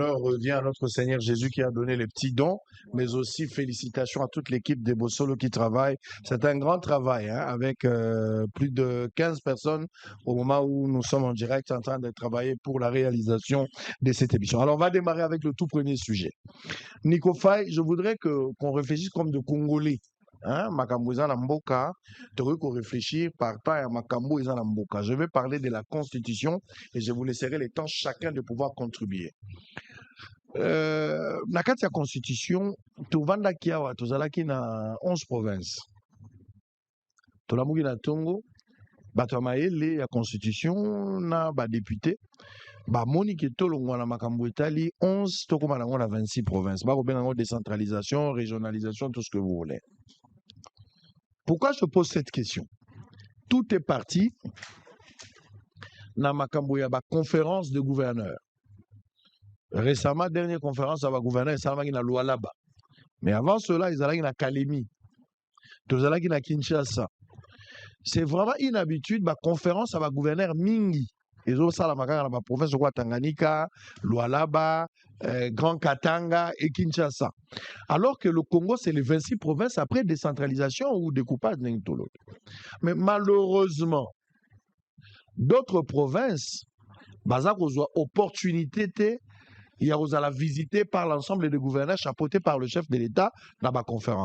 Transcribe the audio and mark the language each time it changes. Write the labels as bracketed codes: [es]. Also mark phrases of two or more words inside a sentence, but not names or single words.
[fr] l'honneur revient à notre Seigneur Jésus qui a donné les petits dons, mais aussi félicitations à toute l'équipe des Bossolo qui travaille. C'est un grand travail, hein, avec plus de 15 personnes au moment où nous sommes en direct en train de travailler pour la réalisation de cette émission. Alors, on va démarrer avec le tout premier sujet. Nico Faye, je voudrais qu'on réfléchisse comme de Congolais. [ln] hein, makambo eza na mboka, tokoki ko [fr] réfléchir par temps [ln] ya makambo eza na mboka. [fr] Je vais parler de la constitution et je vous laisserai le temps chacun de pouvoir contribuer. [ln] Na kati ya constitution, tovandaki awa tozalaki na 11 provinces. Tolamuki na tongo, bato ya mayele ya constitution na badepute bamoni ke tolongwa na makambo etali 11 tokoma nango na 26 provinces. Bakobenga yango [fr] décentralisation, régionalisation, tout ce que vous voulez. Pourquoi je pose cette question? Tout est parti [ln] na makambo ya ba [fr] conférence de gouverneurs. Récemment, dernière conférence à ba gouverneur [ln] esalamaki na Lualaba. [fr] Mais avant cela, ils allaient na Kalemi. [ln] Tozalaki na Kinshasa. [fr] C'est vraiment une habitude, ba conférence à ba gouverneur mingi. Ils ont ça la [ln] makanga na ba [fr] province de Tanganyika, Lualaba, Grand Katanga et Kinshasa. Alors que le Congo, c'est les 26 provinces après décentralisation ou découpage. Mais malheureusement, d'autres provinces, [ln] baza kozwa [fr] opportunité il y a la visiter par l'ensemble des gouverneurs chapeautés par le chef de l'État dans ma conférence.